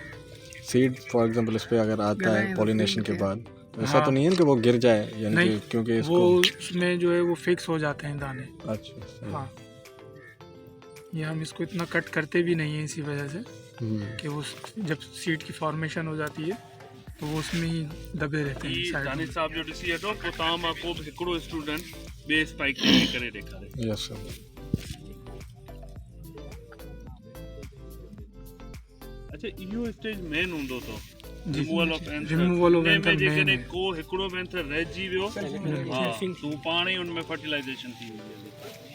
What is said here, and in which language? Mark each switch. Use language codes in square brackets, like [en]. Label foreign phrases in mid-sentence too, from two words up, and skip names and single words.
[en] seed for example [hi] इस पे अगर आता है पॉलिनेशन के बाद तो ऐसा तो नहीं है कि वो गिर जाए, यानी कि नहीं, क्योंकि इसको वो उसमें जो है वो फिक्स हो जाते हैं दाने। अच्छा सही। हाँ, ये हम इसको इतना कट करते भी नहीं है इसी वजह से कि वो जब सीड की फॉर्मेशन हो जाती है तो वो उसमें ही दबे रहते हैं साइड में। [sd] दानिश साहब जो ॾिसी वठो पोइ तव्हां मां को बि हिकिड़ो स्टूडेंट ॿिए स्पाइक ते करे ॾेखारे। [en] yes sir. [sd] अच्छा इहो स्टेज मेन हूंदो तो जी, [en] removal of anther. removal of [sd] में एंथर मेन जेकॾहिं [hi] है। [sd] को हिकिड़ो बि एंथर रहिजी वियो हा तूं पाण ई उनमें फर्टिलाइजेशन थी वेंदी।